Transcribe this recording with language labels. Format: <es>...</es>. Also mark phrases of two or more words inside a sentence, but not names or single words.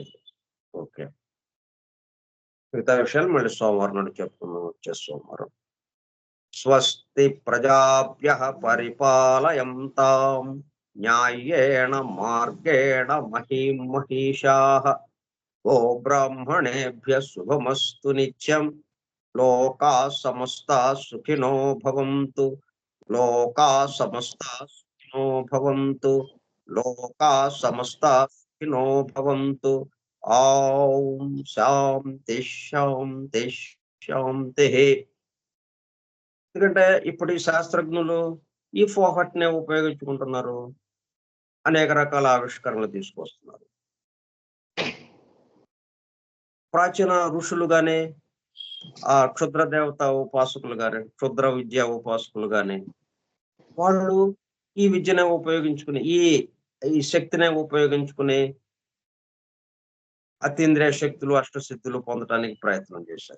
<te>ఓకే, మిగతా విషయాలు మళ్ళీ సోమవారం నాడు చెప్పుకుందాం, వచ్చే సోమవారం.</te> <sa>స్వస్తి ప్రజాభ్యః పరిపాలయంతాం న్యాయేణ మార్గేణ మహీం మహిషాః. ఓ బ్రాహ్మణేభ్యః శుభమస్తు నిత్యం. లోకాః సమస్తాః సుఖినో భవంతు. లోకాః సమస్తాః సుఖినో భవంతు. లోకాః సమస్తాః సుఖినో భవంతు. ఓం శాంతి శాంతి శాంతి.</sa> <te>ఎందుకంటే ఇప్పుడు ఈ శాస్త్రజ్ఞులు ఈ ఫోహట్ నే ఉపయోగించుకుంటున్నారు, అనేక రకాల ఆవిష్కరణలు తీసుకొస్తున్నారు. ప్రాచీన ఋషులు గాని, ఆ క్షుద్ర దేవత ఉపాసకులు గాని, క్షుద్ర విద్యా ఉపాసకులు గాని, వాళ్ళు ఈ విద్యనే ఉపయోగించుకుని, ఈ శక్తినే ఉపయోగించుకుని అతీంద్రియ శక్తులు, అష్టసిద్ధులు పొందడానికి ప్రయత్నం చేశారు.</te>